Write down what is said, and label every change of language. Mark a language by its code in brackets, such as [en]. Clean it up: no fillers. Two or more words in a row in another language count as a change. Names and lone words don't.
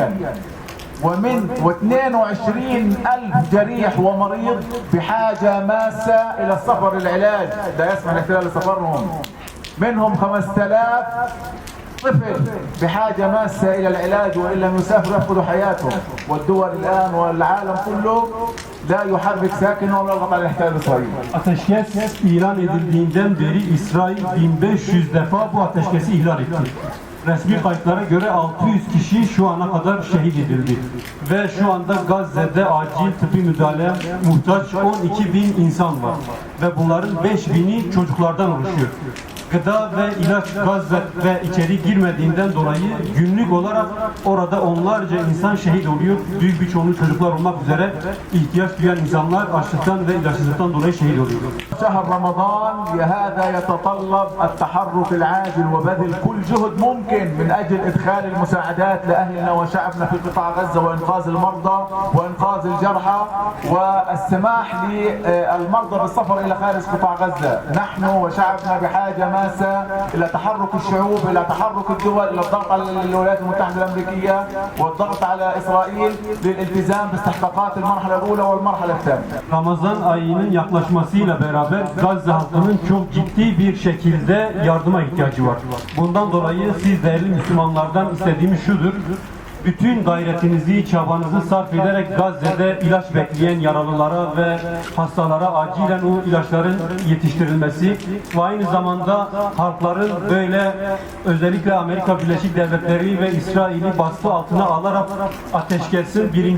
[ar] ومن 22,000 جريح ومريض بحاجة ماسة إلى السفر للعلاج، لا يسمح الاحتلال لسفرهم. منهم 5,000 طفل بحاجة ماسة إلى العلاج وإن لم يسافروا يفقدوا حياتهم. والدول الآن والعالم كله لا يحرك ساكن ولا يضغط على الاحتلال الإسرائيلي. [tr] Ateşkes ilan edildiğinden beri İsrail 1500 defa bu ateşkesi ihlal etti. Resmi kayıtlara göre 600 kişi şu ana kadar şehit edildi. Ve şu anda Gazze'de acil tıbbi müdahale muhtaç 12.000 insan var. Ve bunların 5.000'i çocuklardan oluşuyor. Gıda ve ilaç Gazze ve içeri girmediğinden dolayı günlük olarak orada onlarca insan şehit oluyor. Büyük bir çoğunluğu çocuklar olmak üzere ihtiyaç duyan insanlar açlıktan ve ilaçsızlıktan dolayı şehit oluyor. [ar] شهر رمضان هذا يتطلب التحرك العاجل وبذل كل جهد ممكن من أجل إدخال المساعدات لأهلنا وشعبنا في قطاع غزة وإنقاذ المرضى وإنقاذ الجرحى والسماح للمرضى بالسفر إلى خارج قطاع غزة. نحن وشعبنا بحاجة ماسة إلى تحرك الشعوب، إلى تحرك الدول، إلى الضغط على الولايات المتحدة الأمريكية والضغط على إسرائيل للالتزام باستحقاقات المرحلة الأولى والمرحلة الثانية. [tr] Ramazan ayının yaklaşmasıyla beraber Gazze halkının çok ciddi bir şekilde yardıma ihtiyacı var. Bundan dolayı siz değerli Müslümanlardan istediğimiz şudur. Bütün gayretinizi, çabanızı sarf ederek Gazze'de ilaç bekleyen yaralılara ve hastalara acilen o ilaçların yetiştirilmesi ve aynı zamanda halkların böyle özellikle Amerika Birleşik Devletleri ve İsrail'i baskı altına alarak ateşkesin 1.